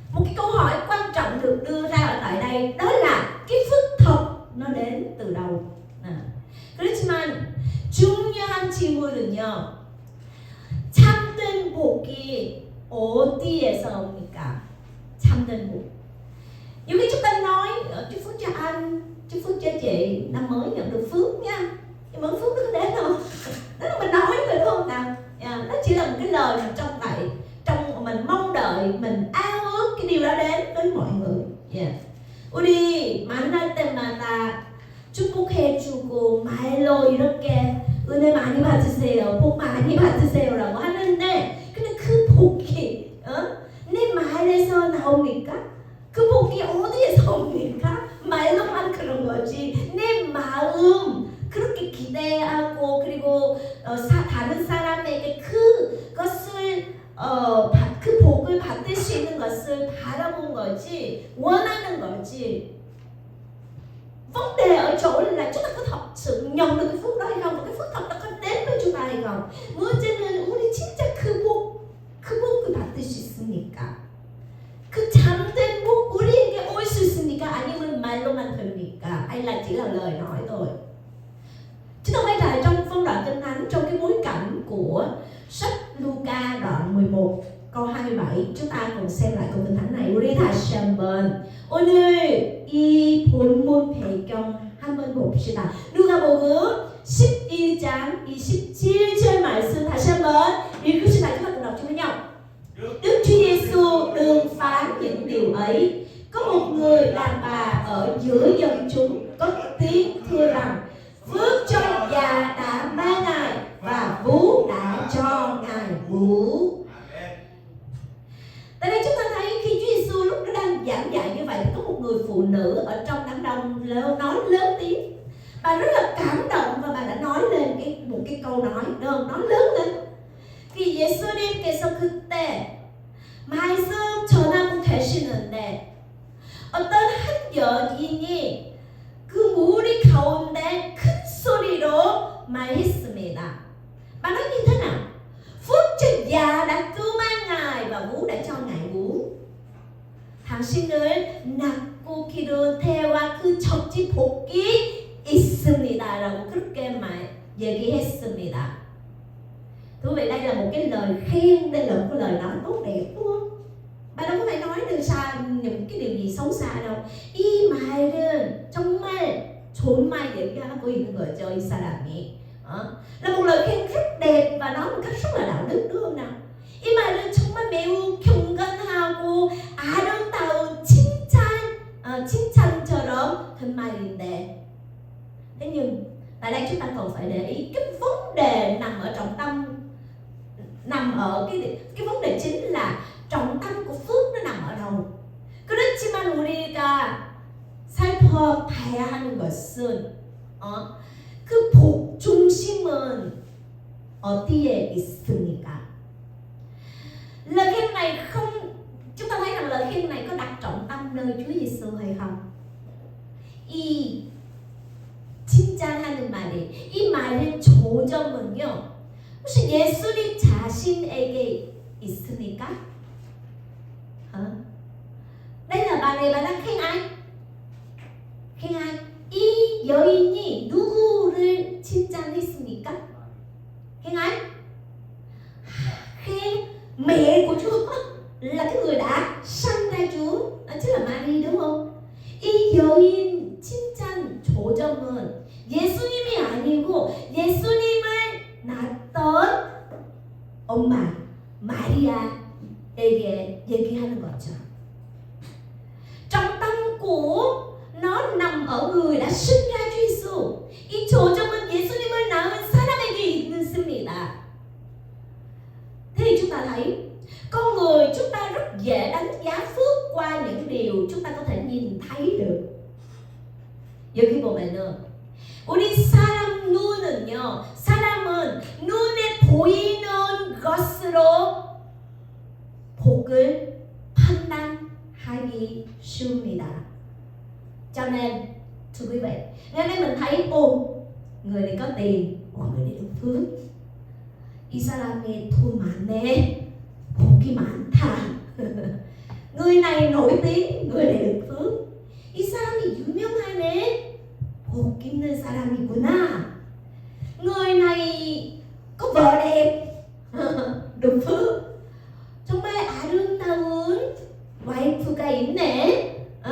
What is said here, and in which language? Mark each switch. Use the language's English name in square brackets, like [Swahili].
[Vietnamese] Một cái câu hỏi quan trọng được đưa ra ở tại đây, đó là cái phước thật nó đến từ đâu? [Korean] 그렇지만 중요한 질문은요, 참된 복이 어디에서 옵니까? 참된 복. [Vietnamese] Nhiều khi chúng ta nói chúc phước cho anh, chúc phước cho chị, năm mới nhận được phước nha, nhưng mà phước nó có đến đâu? Đó là mình nói rồi đúng không nào? Nó chỉ là một cái lời mà trong vậy, trong mình mong đợi, mình ao ước cái điều đó đến với mọi người. [Korean] 우리 만날 때마다 축복해주고 말로 이렇게 은혜 많이 받으세요, 복 많이 받으세요라고 하는데, 근데 그 복이 내 말에서 나옵니까? 그 복이 어디에서 옵니까? 말로만 그런 거지. 내 마음 그렇게 기대하고 그리고 다른 사람에게 그것을 그 복을 받을 수 있는 것을 바라본 거지, 원하는 거지. [Vietnamese] Vấn đề ở chỗ là chúng ta có thật sự nhận được cái phước đó hay không, và cái phước thật đó có đến với chúng ta hay không. [Korean] 문제는 우리 진짜 그 복을 받을 수 있습니까? 그 참된 복 우리에게 올 수 있습니까? 아니면 말로만 됩니까? [Vietnamese] hay là chỉ là lời nói thôi? Chúng ta quay lại trong phân đoạn Kinh Thánh, trong cái bối cảnh của sách Luca đoạn 11 câu 27, chúng ta cùng xem lại câu Kinh Thánh này. [Korean] 우리 다시 한번 오늘 이 본문 배경 한번 봅시다. 누가복음 11장 27절 말씀 다시 한번 읽읍시다. [Vietnamese] Chúng ta cùng đọc chung với nhau. Đức Chúa Giêsu đương phán những điều ấy. Có một người đàn bà ở giữa dân chúng cất tiếng thưa rằng: phước cho già đã ba ngài và vú đã cho ngài vú. Tại đây chúng ta thấy khi Chúa Giêsu lúc đó đang giảng dạy như vậy, có một người phụ nữ ở trong đám đông nói lớn tiếng. Bà rất là cảm động và bà đã nói lên một cái câu nói lớn lên. [Korean] 그 예수님께서 그때 말씀 전하고 계시는데 어떤 한 여인이 그 무리 가운데 큰 소리로 말했습니다. [Vietnamese] Bà nói như thế nào? Phước cho già đã cứu mang ngài và vú đã cho ngài vú. [Korean] 당신을 낳고 기른 태와 그 젖이 복이 있습니다라고 그렇게 얘기했습니다. [Vietnamese] Thưa quý vị, đây là một cái lời khen, đây là một cái lời nói tốt đẹp đúng không? Bà đâu có phải nói được sai những cái điều gì xấu xa đâu. [Korean] 이 말은 정말 좋은 말 얘기하고 있는 거죠, 이 사람이. [Vietnamese] là một lời khen rất đẹp và nói một cách rất là đạo đức đúng không nào? [Korean] 이 말은 정말 매우 경건하고 아름다운 칭찬처럼 된 말인데. [Vietnamese] Thế nhưng tại đây chúng ta còn phải để ý cái vấn đề nằm ở trọng tâm, nằm ở cái vấn đề chính là trọng tâm của phước nó nằm ở đâu. [Korean] 그렇지만 우리가 살펴봐야 하는 것은 그 복 중심은 어디에 있습니까? [Vietnamese] Lời khen này không, chúng ta thấy rằng lời khen này có đặt trọng tâm nơi Chúa Giêsu hay không? [Korean] 이 칭찬하는 말이, 이 말의 조점은요, 혹시 예수님 자신에게 있습니까? [Vietnamese] đây là bà này, bà đang khen ai? khen ai? [Korean] 이 여인이 누구를 칭찬했습니까? [Vietnamese] khen ai? khen mẹ của Chúa, là cái người đã sanh ra Chúa, đó chính là Mary đúng không? [Korean] 이 여인 칭찬 조점은 예수님이 아니고 예수님을 낳았던 엄마 마리아에게 얘기하는 거죠. [Vietnamese] trọng tâm của nó nằm ở người đã sinh ra Chúa Giêsu. [Korean] 이 조점은 예수님을 낳은 사람에게 있습니다. [Vietnamese] Thế thì chúng ta thấy con người chúng ta rất dễ đánh giá phước qua những điều chúng ta có thể nhìn thấy được. [Korean] 여기 보면은 우리 사람 눈은요, 사람은 눈에 보이는 것으로 복을 판단하기 쉬웁니다. [Vietnamese] Cho nên thưa quý vị, ngày nay mình thấy người này có tiền, người này được phước, [Korean] 이 사람이 돈 많네, 복이 많다. [Vietnamese] người này nổi tiếng, người này được phước. [Korean] 이 사람이 유명하네. 복 있는 사람이구나. [Vietnamese] người này có vợ đẹp, được phước. [Korean] 정말 아름다운 와이프가 있네.